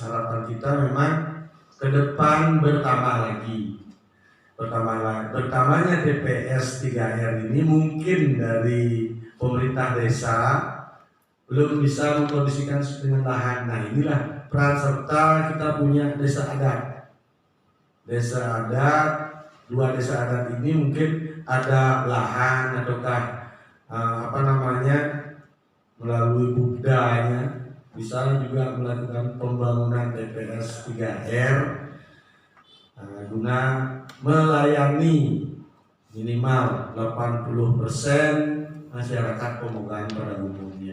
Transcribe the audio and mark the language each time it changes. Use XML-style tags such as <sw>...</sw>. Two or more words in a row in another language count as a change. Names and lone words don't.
<id>Harapan kita memang ke depan bertambah lagi. Bertambahnya TPS 3R ini mungkin dari pemerintah desa belum bisa mengkondisikan dengan lahan. Nah inilah peran serta kita punya desa adat. Desa adat, 2 desa adat ini mungkin ada lahan ataukah melalui budaya bisa juga melakukan pembangunan TPS 3R guna melayani minimal 80% masyarakat Pemugan pada umumnya.</id>